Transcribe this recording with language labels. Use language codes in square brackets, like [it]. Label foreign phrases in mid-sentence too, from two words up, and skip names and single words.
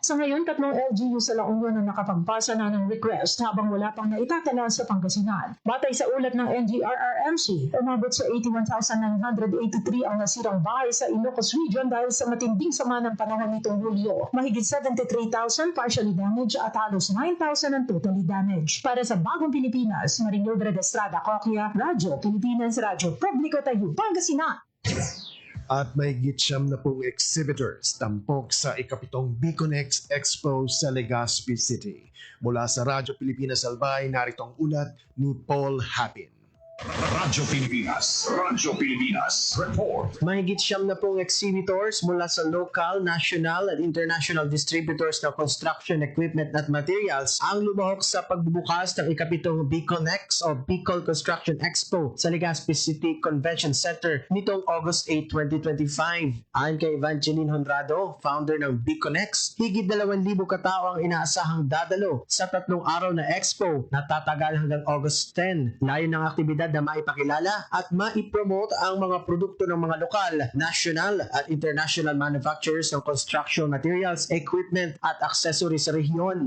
[tl] Sa ngayon, 3 LGU sa La Union na nakapagpasa na ng request habang wala pang naitatala sa Pangasinan. Batay sa ulat ng NDRRMC, umabot sa 81,983 ang nasirang bahay sa Ilocos Region dahil sa matinding sama ng panahon nitong Hulyo. Mahigit 73,000 [en] partially damaged [tl] at halos 9,000 ang [en] totally damaged. [tl] Para sa Bagong Pilipinas, Marimildred Estrada Coquia, Radyo Pilipinas, Radyo Publiko Tayo, Pangasinan. At may gitsyam na pong exhibitors tampok sa ikapitong Biconex Expo sa Legazpi City. Mula sa Radyo Pilipinas Albay, narito ang ulat ni Paul Hapin. Radyo Pilipinas. Radyo Pilipinas. Report. Mahigit 7 na pong exhibitors mula sa local, national at [en] international distributors [tl] ng [en] construction equipment [tl] at materials ang lumahok sa pagbubukas ng ikapitong Biconex o Bicol Construction Expo sa Legazpi City Convention Center nitong August 8, 2025. Ayon kay Evangeline Honrado, founder ng Biconex, higit 2,000 katao ang inaasahang dadalo sa 3 araw na expo na tatagal hanggang August 10. Layon ng aktibidad na maipakilala at maipromote ang mga produkto ng mga lokal, national at [en] international manufacturers [tl] ng [en] construction materials, equipment [tl] at accessories sa rehiyon.